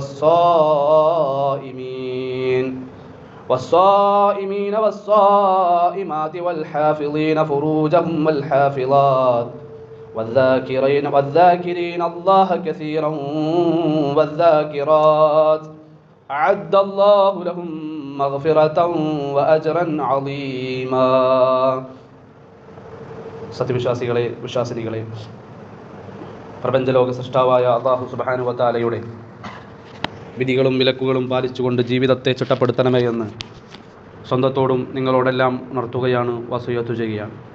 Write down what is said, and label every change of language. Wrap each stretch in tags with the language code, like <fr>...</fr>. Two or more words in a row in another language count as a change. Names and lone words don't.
<ar>والصائمين والصائمات والحافظين فروجهم والحافظات والذاكرين الله كثيرا والذاكرات أعد الله لهم مغفرة وأجرا عظيما.</ar> <ml>സത്യവിശ്വാസികളെ, വിശ്വാസിനികളെ, പ്രപഞ്ചലോക സൃഷ്ടാവായ അല്ലാഹു</ml> <ar>سبحانه وتعالى</ar> <ml>വിധികളും വിലക്കുകളും പാലിച്ചുകൊണ്ട് ജീവിതത്തെ ചിട്ടപ്പെടുത്തണമേ എന്ന് സ്വന്തത്തോടും നിങ്ങളോടെല്ലാം ഉണർത്തുകയാണ്, വസിയ്യത്ത് ചെയ്യുകയാണ്.</ml>